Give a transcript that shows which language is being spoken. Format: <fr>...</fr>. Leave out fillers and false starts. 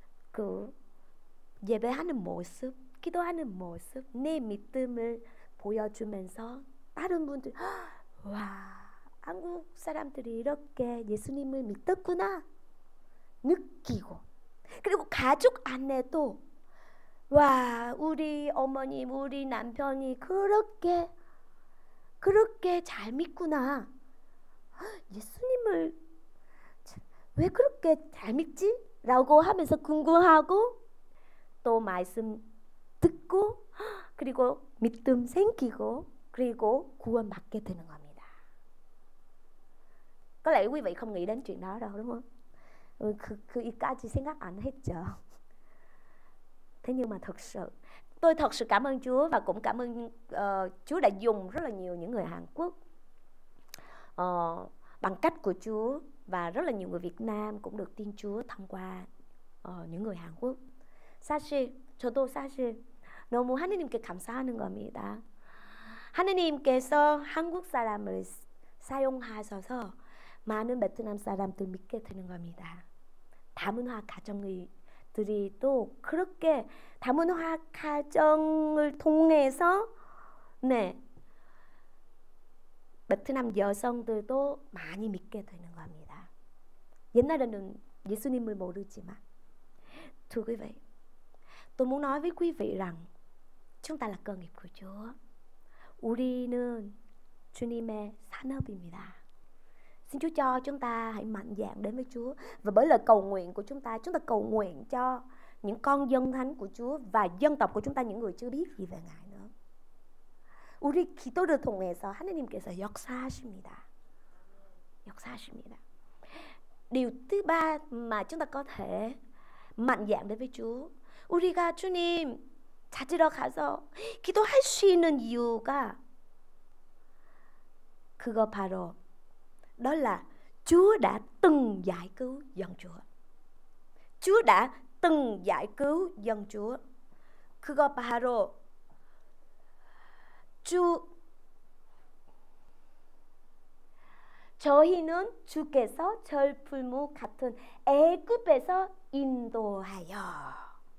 <ko>그 예배하는 모습, 기도하는 모습, 내 믿음을 보여주면서 다른 분들, 와, 한국 사람들이 이렇게 예수님을 믿었구나 느끼고, 그리고 가족 안에도 와, 우리 어머님, 우리 남편이 그렇게 잘 믿구나, 예수님을 왜 그렇게 잘 믿지? 라고 하면서 궁금하고 또 말씀 듣고 그리고 믿음 생기고 그리고 구원 받게 되는 겁니다.</ko> <vi>Có lẽ quý vị không nghĩ đến chuyện đó đâu, đúng không?</vi> <ko>그까지 생각 안 했죠.</ko> <vi>Thế nhưng mà tôi thật sự cảm ơn Chúa, và cũng cảm ơn Chúa đã dùng rất là nhiều những người Hàn Quốc bằng cách của Chúa, và rất là nhiều người Việt Nam cũng được tin Chúa thông qua những người Hàn Quốc.</vi> <ko>저도 사실 너무 하느님께 감사하는 겁니다. 하느님께서 한국 사람을 사용하셔서 많은 베트남 사람들 믿게 되는 겁니다. 다문화 가정들이 또 그렇게 다문화 가정을 통해서 베트남 여성들도 많이 믿게 되는 겁니다. 옛날에는 예수님을 모르지만.</ko> <vi>Thưa quý vị, tôi muốn nói với quý vị rằng chúng ta là cơ nghiệp của Chúa.</vi> <ko>우리는 주님의 산업입니다.</ko> <vi>Xin Chúa cho chúng ta hãy mạnh dạn đến với Chúa. Và bởi lời cầu nguyện của chúng ta cầu nguyện cho những con dân thánh của Chúa và dân tộc của chúng ta, những người chưa biết gì về Ngài nữa.</vi> <ko>우리 기도를 통해서 하느님께서 역사하십니다.</ko> <vi>Điều thứ ba mà chúng ta có thể mạnh dạn đến với Chúa,</vi> <ko>우리가 주님 찾으러 가서 기도할 수 있는 이유가 그거 바로</ko> <vi>đó là Chúa đã từng giải cứu dân Chúa. Chúa đã từng giải cứu dân Chúa.</vi> <ko>그거 바로 저희는 주께서 절풀무 같은 애굽에서 인도하여.</ko>